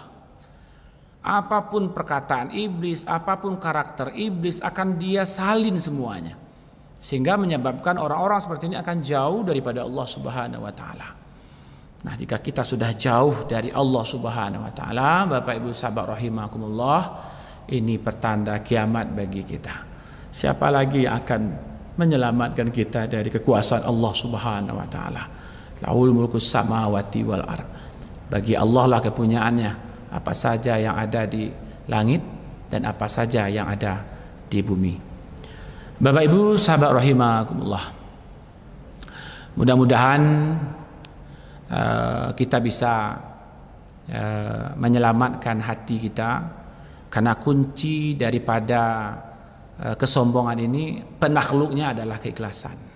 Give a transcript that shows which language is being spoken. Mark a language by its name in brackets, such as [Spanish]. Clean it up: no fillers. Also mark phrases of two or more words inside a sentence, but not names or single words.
[Indonesian] Apapun perkataan iblis, apapun karakter iblis, akan dia salin semuanya, sehingga menyebabkan orang-orang seperti ini akan jauh daripada Allah [Arabic] سبحانه وتعالى. [Indonesian] Nah, jika kita sudah jauh dari Allah [Arabic] سبحانه وتعالى, [Indonesian] Bapak Ibu sahabat rahimakumullah, ini pertanda kiamat bagi kita. Siapa lagi yang akan menyelamatkan kita dari kekuasaan Allah [Arabic] سبحانه وتعالى? له ملك السماوات والأرض. [Indonesian] Bagi Allah lah kepunyaannya, apa saja yang ada di langit dan apa saja yang ada di bumi. Bapak Ibu sahabat rahimakumullah, mudah-mudahan kita bisa menyelamatkan hati kita, karena kunci daripada kesombongan ini, penakluknya adalah keikhlasan.